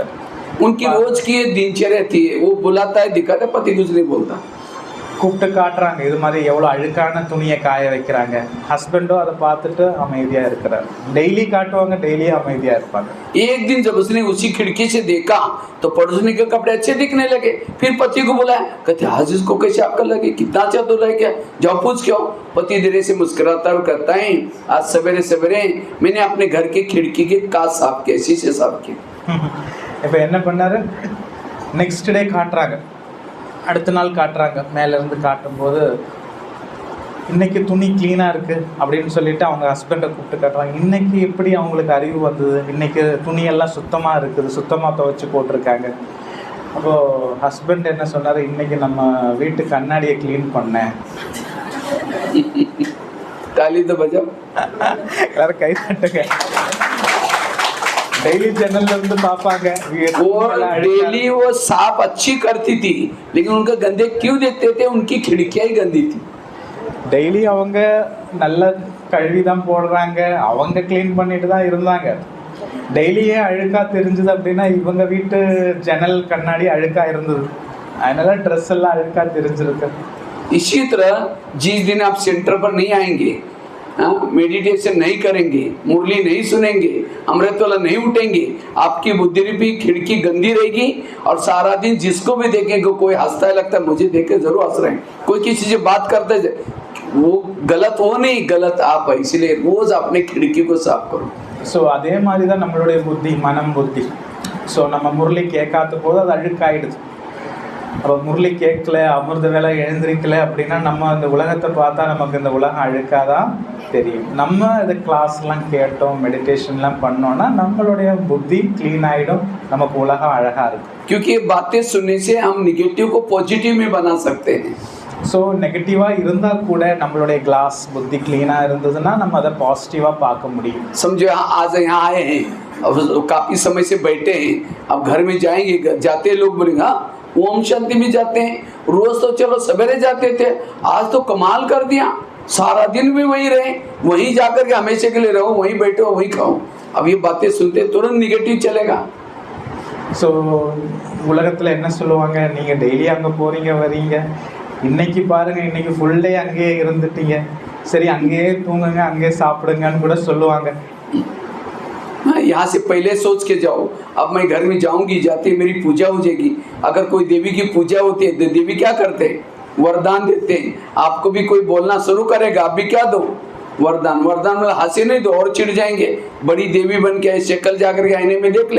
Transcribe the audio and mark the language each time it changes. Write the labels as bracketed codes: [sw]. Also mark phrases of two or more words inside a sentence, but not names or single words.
[hi] उनकी रोज की दिनचर्या थी, वो बुलाता है, दिखाता है, पति कुछ नहीं बोलता. [ta] கூப்பிட்டு காட்டுறாங்க இது மாதிரி எவ்வளோ அழுக்கான துணியை காய வைக்கிறாங்க. ஹஸ்பண்டோ அதை பார்த்துட்டு அமைதியாக இருக்கிறார். டெய்லி காட்டுவாங்க, டெய்லியும் அமைதியாக இருப்பாங்க. [hi] एक दिन जब उसने उसी खिड़की से देखा तो पड़ोसी के कपड़े अच्छे दिखने लगे. फिर पति को बुलाया, कहते आज इसको कैसे अक्ल लगी, कितना अच्छा धुला है क्या, जाओ पूछ के आओ. पति धीरे से मुस्कुराता और कहता है, आज सवेरे सवेरे मैंने अपने घर की खिड़की के कांच साफ किए, शीशे साफ किए. [ta] இப்போ என்ன பண்ணாரு, நெக்ஸ்ட் டே காட்டுறாங்க, அடுத்த நாள் காட்டுறாங்க. மேலேருந்து காட்டும்போது இன்னைக்கு துணி க்ளீனாக இருக்குது அப்படின்னு சொல்லிட்டு அவங்க ஹஸ்பண்டை கூப்பிட்டு காட்டுறாங்க. இன்னைக்கு எப்படி அவங்களுக்கு அறிவு வந்தது, இன்னைக்கு துணியெல்லாம் சுத்தமாக இருக்குது, சுத்தமாக துவைச்சி போட்டிருக்காங்க. அப்போது ஹஸ்பண்ட் என்ன சொன்னார், இன்னைக்கு நம்ம வீட்டு கண்ணாடியை க்ளீன் பண்ணேன். [hi] ताली तो बजाओ, [ta] எல்லாரும் கை தட்டுங்க. டெய்லி ஜெனரல் இருந்து பாப்பாங்க. [hi] वो डेली वो साफ अच्छी करती थी, लेकिन उनका गंदे क्यों देखते थे, उनकी खिड़कियां ही गंदी थी. [ta] டெய்லி அவங்க நல்ல கழுவி தான் போடுறாங்க, அவங்க க்ளீன் பண்ணிட்டு தான் இருந்தாங்க. டெய்லியே அழுக்கா தெரிஞ்சது அப்படின்னா இவங்க வீட்டு ஜன்னல் கண்ணாடி அழுக்கா இருந்தது, அதனால ட்ரெஸ் எல்லாம் அழுக்கா தெரிஞ்சிருக்கு. [hi] इसी तरह जिस दिन आप सेंटर पर नहीं आएंगे, मेडिटेशन नहीं करेंगे, मुरली नहीं सुनेंगे, अमृत वाला नहीं उठेंगे, आपकी बुद्धि भी खिड़की गंदी रहेगी. और सारा दिन जिसको भी देखेंगे कोई हंसता है, लगता है मुझे देख के जरूर हंस रहे हैं, कोई किसी से बात करते है, वो गलत हो नहीं, गलत आप है. इसलिए रोज अपने खिड़की को साफ करो. [ta] ஸோ அதே மாதிரி தான் நம்மளுடைய புத்தி, மனம் புத்தி. ஸோ நம்ம முரளி கேட்காத போது அது அழுக்காயிடுது. அப்போ முரளி கேட்கல, அமிர்த வேலை எழுந்திருக்கல அப்படின்னா நம்ம இந்த உலகத்தை பார்த்தா நமக்கு இந்த உலகம் அழுக்காதான் தெரியும். நம்ம இந்த கிளாஸ்லாம் கேட்டோம், மெடிடேஷன்லாம் பண்ணோம்னா நம்மளுடைய புத்தி க்ளீன் ஆகிடும், நமக்கு உலகம் அழகாக இருக்கும். [hi] क्योंकि ये बातें सुनने से हम निगेटिव को पॉजिटिव में बना सकते हैं. [ta] ஸோ நெகட்டிவாக இருந்தால் கூட நம்மளுடைய கிளாஸ் புத்தி க்ளீனாக இருந்ததுன்னா நம்ம அதை பாசிட்டிவாக பார்க்க முடியும். [hi] समझो आज यहाँ आए हैं, अब काफ़ी समय से बैठे हैं, अब घर में जाएंगे, जाते हैं लोग बोलेंगे हाँ ओम शांति में जाते हैं, रोज तो चलो सवेरे जाते थे, आज तो कमाल कर दिया, सारा दिन भी वहीं रहे, वहीं जाकर के हमेशा के लिए रहो, वहीं बैठो वहीं खाओ. अब ये बातें सुनते तुरंत निगेटिव चलेगा. [ta] ஸோ உலகத்தில் என்ன சொல்லுவாங்க, நீங்கள் டெய்லி அங்கே போகிறீங்க வரீங்க, இன்னைக்கு பாருங்கள் இன்னைக்கு ஃபுல் டே அங்கேயே இருந்துட்டீங்க, சரி அங்கேயே தூங்குங்க அங்கேயே சாப்பிடுங்கன்னு கூட சொல்லுவாங்க. [hi] यहाँ से पहले सोच के जाओ, अब मैं घर में जाऊंगी, जाते मेरी पूजा हो जाएगी. अगर कोई देवी की पूजा होती है तो देवी क्या करते हैं, वरदान देते हैं. आपको भी कोई बोलना शुरू करेगा, आप भी क्या दो वरदान. वरदान मतलब हंसे नहीं दो और चिढ़ जाएंगे, बड़ी देवी बन के शक्ल जाकर के आईने में देख ले.